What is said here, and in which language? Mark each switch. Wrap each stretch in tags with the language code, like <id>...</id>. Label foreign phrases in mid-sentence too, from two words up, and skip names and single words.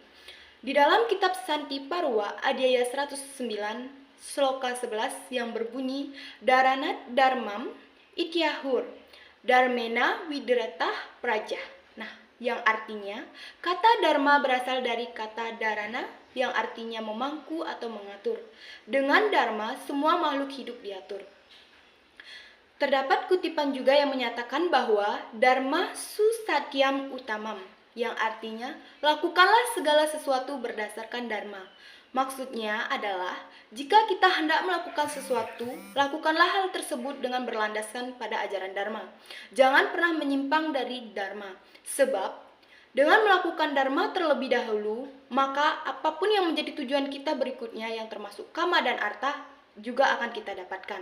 <id>Di dalam kitab Santi Parwa Adhyaya 109 Sloka 11 yang berbunyi</id> <sa>Dharanat Dharmam Ityahur Dharmena Widratah Praja.</sa> <id>Nah, yang artinya kata dharma berasal dari kata dharana yang artinya memangku atau mengatur. Dengan dharma semua makhluk hidup diatur. Terdapat kutipan juga yang menyatakan bahwa</id> <sa>dharma susatyam utamam,</sa> <id>yang artinya lakukanlah segala sesuatu berdasarkan dharma. Maksudnya adalah jika kita hendak melakukan sesuatu, lakukanlah hal tersebut dengan berlandaskan pada ajaran dharma. Jangan pernah menyimpang dari dharma, sebab dengan melakukan dharma terlebih dahulu, maka apapun yang menjadi tujuan kita berikutnya yang termasuk kama dan arta juga akan kita dapatkan.</id>